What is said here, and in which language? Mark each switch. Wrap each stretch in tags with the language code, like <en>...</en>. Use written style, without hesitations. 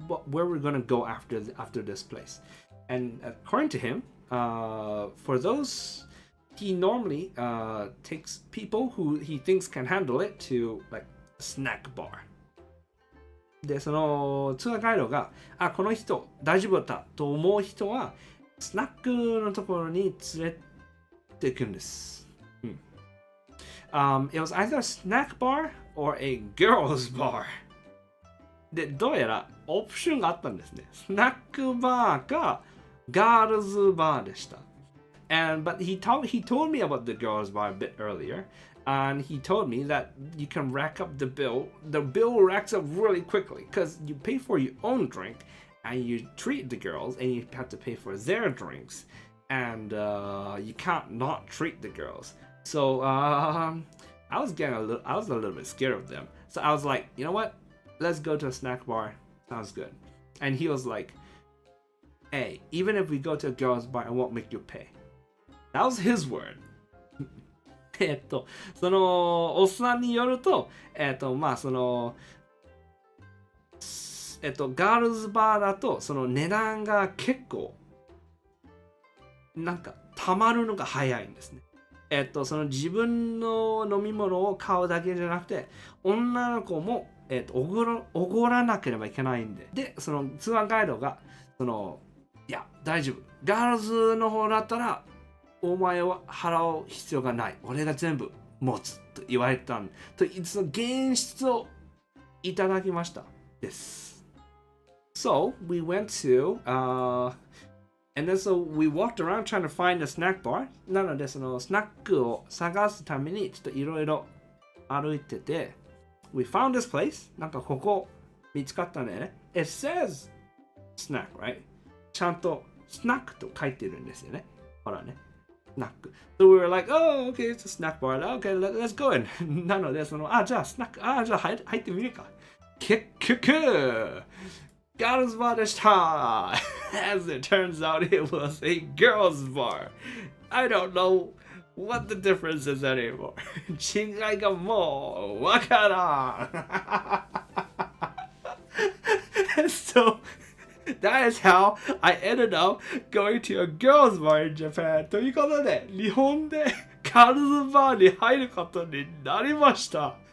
<en>where we're gonna go after this place and according to him、for those he normally takes people who he thinks can handle it to like a snack bar</en> <ja>でそのツアーガイドがこの人大丈夫だと思う人はスナックのところに連れて行くんです。</ja> <en>It was either a snack bar or a girls bar.</en> <ja>で、どうやらオプションがあったんですね。スナックバーかガールズバーでした。</ja> <en>But he told me about the girls bar a bit earlier. And he told me that you can rack up the bill. The bill racks up really quickly because you pay for your own drink.And you treat the girls, and you have to pay for their drinks, and you can't not treat the girls. So I was a little bit scared of them. So I was like, you know what? Let's go to a snack bar. Sounds good. And he was like, hey, even if we go to a girls bar, I won't make you pay. That was his word.</en> <ja>そのおっさんによると、まあそのガールズバーだとその値段が結構なんかたまるのが早いんですね。その自分の飲み物を買うだけじゃなくて女の子もおごらなければいけないんで。で、そのツアーガイドがいや大丈夫。ガールズの方だったらお前は払う必要がない。俺が全部持つと言われたんとその現実をいただきましたです。</ja> <en>So we went to, and then so we walked around trying to find a snack bar.</en> <ja>なのでそのスナックを探すためにちょっといろいろ歩いてて、</ja> <en>we found this place.</en> <ja>なんかここ見つかったね。</ja> <en>It says snack, right?</en> <ja>ちゃんとスナックと書いてるんですよね。ほらね。スナック。</ja> <en>So we were like, oh, okay, it's a snack bar. Okay, let's go in.</en> <ja>なのでそのじゃあスナック、じゃあ入ってみるか。結局Girls bar でした</ja> <en>As it turns out, it was a girls bar. I don't know what the difference is anymore.</en> <ja>違いがもうわからん</ja> <en>And so that is how I ended up going to a girls bar in Japan.</en> <ja>ということで、日本でガールズバーに入ることになりました。</ja>